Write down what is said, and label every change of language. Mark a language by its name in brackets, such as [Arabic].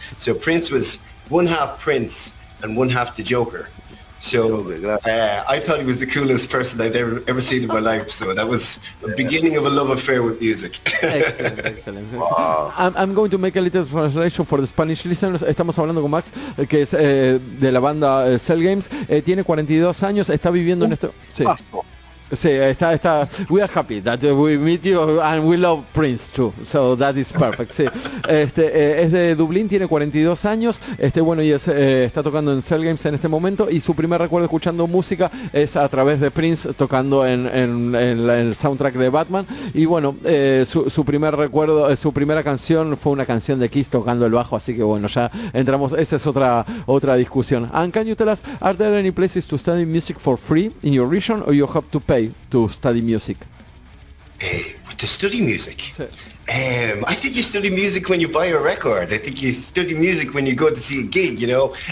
[English] So Prince was one half Prince and one half the Joker. So I thought he was the coolest person I'd ever seen in my life. So that was the beginning of a love affair with music. Excellent. Wow. I'm going to make a little translation for the Spanish listeners. [Spanish] Estamos hablando con Max, que es de la banda CELLGAMES. Tiene 42 años, está viviendo en este... Sí. Sí, está. [English] We are happy that we meet you and we love Prince too, so that is perfect. [Spanish] Sí. Es de Dublín, tiene 42 años, bueno, y está tocando en CELLGAMES en este momento, y su primer recuerdo escuchando música es a través de Prince tocando en el soundtrack de Batman, y bueno, su primer recuerdo, su primera canción fue una canción de Kiss tocando el bajo, así que bueno, ya entramos, esa es otra discusión. [English] And can you tell us, are there any places to study music for free in your region, or you have to pay to study music? To study music? I think you study music when you buy a record. I think you study music when you go to see a gig, you know.